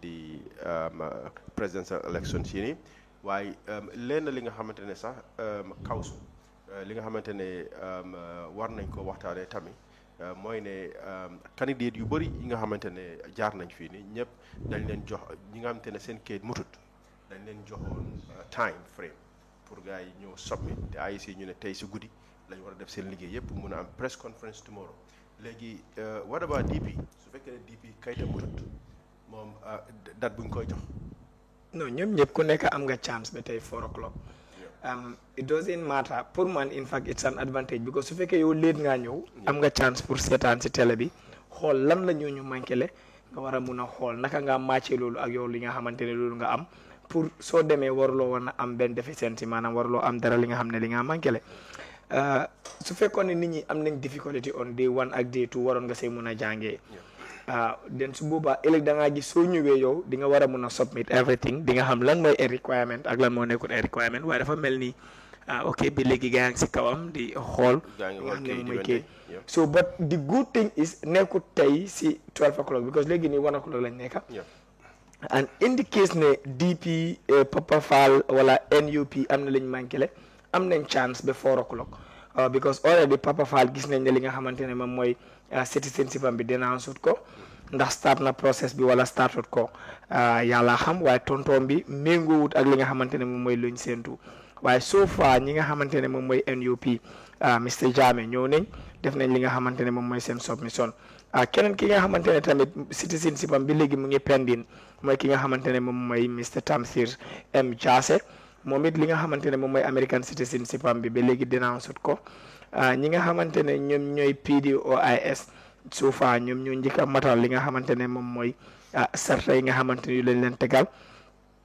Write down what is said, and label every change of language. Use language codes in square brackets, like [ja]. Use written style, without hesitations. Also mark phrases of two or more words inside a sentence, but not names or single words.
[wo] di [en] presidential election [wo] si nii waaye lenn li nga xamante ne sax kawsu li nga xamante ne war nañ ko waxtaanee tamit mooy ne candidate yu bëri yi nga xamante ne jaar nañ fii nii ñëpp dañ leen jox ñi nga xamante ne seen kayit mutut dañ leen joxoon [en] time frame [wo] pour gars yi ñëw submit te IEC ñu ne tey si guddi lañ war a def seen liggéey yëpp mun a am [en] press conference tomorrow. [wo] léegi [en] what about [wo] DP su fekkee ne DP kayita mutut moom date buñ koy jox. non ñoom ñëpp ku nekk am nga chance ba tey 4 o'clock. [en] It doesn't matter [wo] pour man [en] in fact it's an advantage because [wo] su fekkee yow léet ngaa ñëw. am nga chance pour seetaan si télé bi xool lan la ñu manqué nga war a mun a xool naka nga màccee loolu ak yow li nga xamante ne loolu nga am pour soo demee waruloo war a am benn déficience maanaam waruloo am dara li nga xam ne li nga manqué su fekkoon ne nit ñi am nañ [en] difficulty on day 1 [wo] ak day 2 waroon nga see mun a jàngee. den su boobaa ëllëg da ngaa gis soo ñëwee yow di nga war a mun a [en] submit everything [wo] di nga xam lan mooy a requirement ak lan moo nekkul a requirement waaye dafa mel ni ok bi léegi gaa ngi si kawam di xool. wax ne mooy kii so [en] but the good thing is [wo] nekkut tey si [en] 12 o'clock because [wo] léegi nii 1 o'clock lañ nekka [en] and in the case [wo] ne DP Papa Fall wala NUP am na lañ manqué am nañ chance ba [en] 4 o'clock because already [wo] Papa Fall gis nañ ne li nga xamante ne moom mooy citizenship am bi dénoncé ko ndax start na process bi wala startut ko yàlla xam waaye tontoom bi méngoowut ak li nga xamante ne moom mooy luñ séentu waaye [en] so far [wo] ñi nga xamante ne moom mooy NUP Mr Jammeh ñëw nañ def nañ li nga xamante ne moom mooy seen submission keneen ki nga xamante ne tamit citizenship am bi léegi mu ngi pending mooy ki nga xamante ne moom mooy Mr Tamsir M Jasseh moom it li nga xamante ne moom mooy [en] American citizenship [wo] am bi ba léegi dénoncé ko ñi nga xamante ne ñoom ñooy PDOIS [en] so far [wo] ñoom ñoo njëkk a matal li nga xamante ne moom mooy sarta yi nga xamante ne yu lañ leen tegal